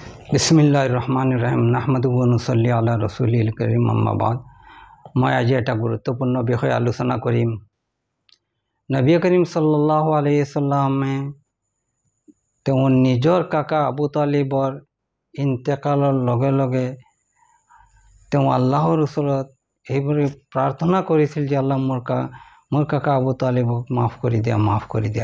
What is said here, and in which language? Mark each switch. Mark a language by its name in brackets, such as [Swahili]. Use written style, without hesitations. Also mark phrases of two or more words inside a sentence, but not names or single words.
[Arabic] بسم الله الرحمن الرحيم نحمده ونصلي على رسوله الكريم أما بعد. [Assamese] মই আজি এটা গুৰুত্বপূৰ্ণ বিষয় আলোচনা কৰিম। নবী কৰীম [Arabic] صلى الله عليه وسلم [Assamese] তেওঁৰ নিজৰ কাকা আবু তালিবৰ ইন্তেকালৰ লগে লগে তেওঁ আল্লাহৰ ওচৰত এইবোৰে প্ৰাৰ্থনা কৰিছিল যে আল্লাহ মোৰ কাকা আবু তালিবক মাফ কৰি দিয়া।